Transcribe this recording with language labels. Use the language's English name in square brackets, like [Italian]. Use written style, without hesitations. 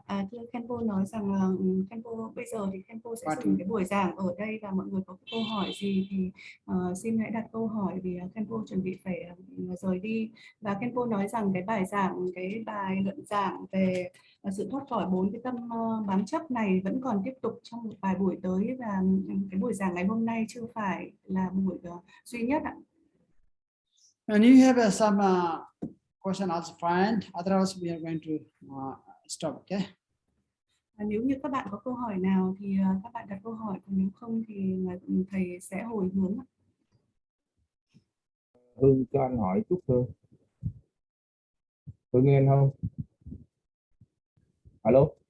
[Vietnamese] Thưa Khenpo nói rằng là Khenpo bây giờ thì Khenpo sẽ dừng cái buổi giảng ở đây, và mọi người có câu hỏi gì thì xin hãy đặt câu hỏi, vì Khenpo chuẩn bị phải rời đi. Và Khenpo nói rằng cái bài luận giảng về sự thoát khỏi 4 cái tâm bám chấp này vẫn còn tiếp tục trong một vài buổi tới, và cái buổi giảng ngày hôm nay chưa phải là buổi duy nhất ạ. [English] And you have some question also fine. Otherwise we are going to stop. Okay. [Vietnamese] Nếu như các bạn có câu hỏi nào thì các bạn đặt câu hỏi, còn nếu không thì thầy sẽ hồi hướng. Hương cho anh hỏi chút Hương. Hương nghe anh không? Alo.